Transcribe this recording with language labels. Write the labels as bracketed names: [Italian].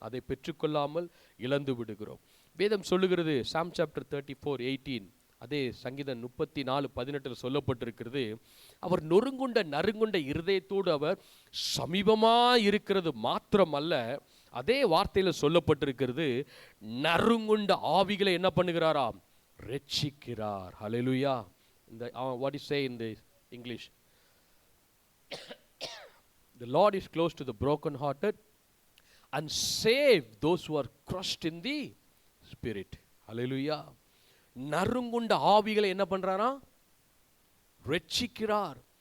[Tamil] அதை பெற்றுக்கொள்ளாமல் இழந்து விடுகிறோம். வேதம் சொல்லுகிறது, சாம் சாப்டர் 34:18, அதே சங்கீதம் 34:18 சொல்லப்பட்டிருக்கிறது, அவர் நறுங்குண்ட இருதயத்தோடு அவர் சமீபமாக இருக்கிறது மாத்திரமல்ல, அதே வார்த்தையில் சொல்லப்பட்டிருக்கிறது, நறுங்குண்ட ஆவிகளை என்ன பண்ணுகிறாராம், ரட்சிக்கிறார். ஹல்லேலூயா. [English] இந்த what do you say in the English? The Lord is close to the broken hearted and save those who are crushed in the spirit. Hallelujah. [Tamil] நறுங்குண்ட ஆவிகளை என்ன பண்றாரா, ரட்சிக்கிறார்.